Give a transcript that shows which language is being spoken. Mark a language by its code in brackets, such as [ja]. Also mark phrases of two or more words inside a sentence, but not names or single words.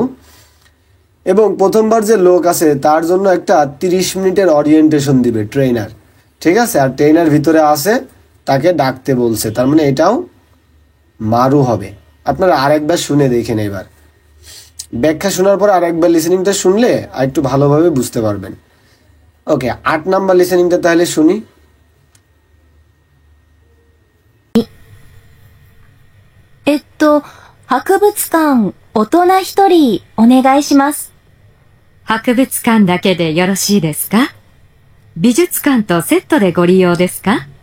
[bn] এবং প্রথমবার যে লোক আছে তার জন্য একটা 30 মিনিটের ওরিয়েন্টেশন দিবে ট্রেনার, ঠিক আছে। আর ট্রেনার ভিতরে আছে, তাকে ডাকতে বলছে, তার মানে এটাও মারু হবে। আপনারা আরেকবার শুনে দেখেন, এবার ব্যাখ্যা শোনার পর আরেকবার লিসেনিংটা শুনলে আর একটু ভালোভাবে বুঝতে পারবেন। ওকে, 8 নাম্বার লিসেনিংটা তাহলে শুনি। [ja] 博物館、大人1人お願いします。博物館だけでよろしいですか？美術館とセットでご利用ですか？